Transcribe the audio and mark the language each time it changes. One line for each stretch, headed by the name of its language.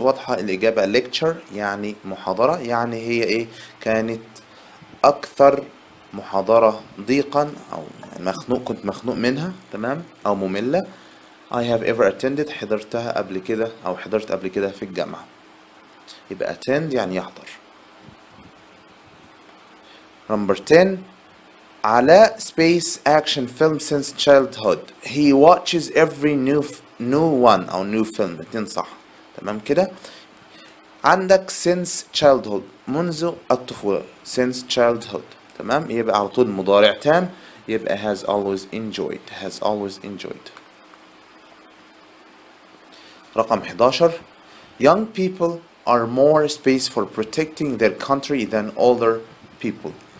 Arabic: واضحة الإجابة lecture يعني محاضرة، يعني هي كانت أكثر محاضرة ضيقا أو كنت مخنوق منها. تمام، أو مملة.
English: I have ever attended
Arabic: حضرتها قبل كده أو حضرت قبل كده في الجامعة. يبقى attend يعني يحضر.
English: Number 10. علاء space action film since childhood. He watches every new one أو new film.
Arabic: اتنين صح. تمام كده. عندك
English: since childhood
Arabic: منذ الطفولة
English: since childhood.
Arabic: تمام، يبقى على طول مضارع تام يبقى
English: has always enjoyed.
Arabic: رقم 11.
English: Young people are more space for protecting their country than older people.